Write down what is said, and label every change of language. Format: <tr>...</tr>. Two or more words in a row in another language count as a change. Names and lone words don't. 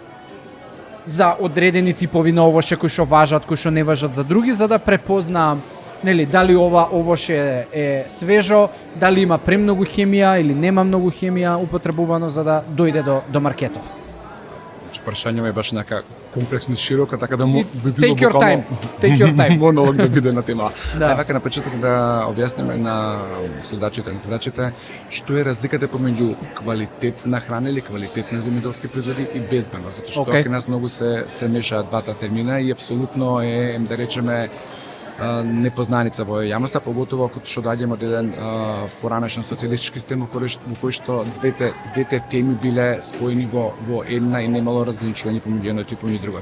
<mk>за одредени типови на овошје кои што важат, кои што не важат за други, за да препознаам нели, дали ова овоше е свежо, дали има премногу хемија или нема многу хемија употребувано за да дојде до маркетов. Прашањето е баш нака комплексно и широко, така да би било</mk> <en>Take your time.</en> <mk>Монолог да биде на тема. Да. Вака на почеток да објасниме на следачите и гледачите што е разликата помеѓу квалитетна храна или квалитетни земјоделски производи и безбедност, затоа што кај нас многу се мешаат двата термина и апсолутно е, да речеме, непознаница во јавноста, поготово ако што доаѓаме од еден поранешен социјалистички систем во кој што двете теми биле споени во една и немало разграничување помеѓу едното и помеѓу другото.</mk>